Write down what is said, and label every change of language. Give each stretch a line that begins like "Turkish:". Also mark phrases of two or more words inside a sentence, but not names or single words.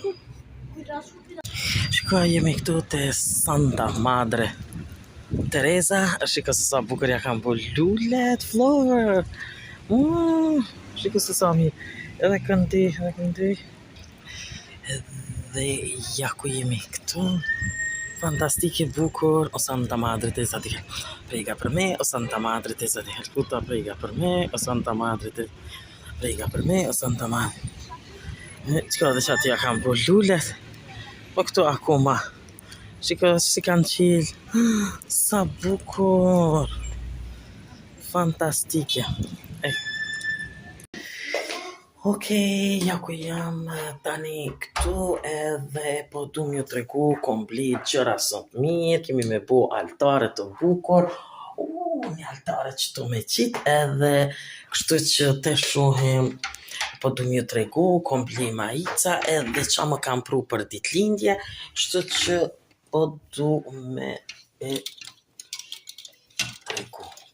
Albanian: Shiko, jemi këtu të Santa Madre Teresa. Shiko se sa bukur ja kam bu lullet, flower. Shiko se sa mirë. Edhe këndi. Dhe ja ku jemi këtu, fantastike bukur,
Italian: o Santa Madre Teresa di prega per me, o Santa Madre Teresa di Calcutta prega per me, o Santa Madre prega per me, o Santa Madre.
Albanian: Qëka dhe që ati ja kam bu lullet, po këtu akoma, shiko si kanë qilë, sa bukur, fantastike. Okej, ja ku jam tani këtu edhe po du m'ju tregu komplet gjëra sot mirë, kemi me bo altare të bukur, një altare që tu me qitë edhe kështu që të shohim, po du m'ju tregu komplet majica edhe qa më kam pru për ditëlindje, kështu që po du me e tregu.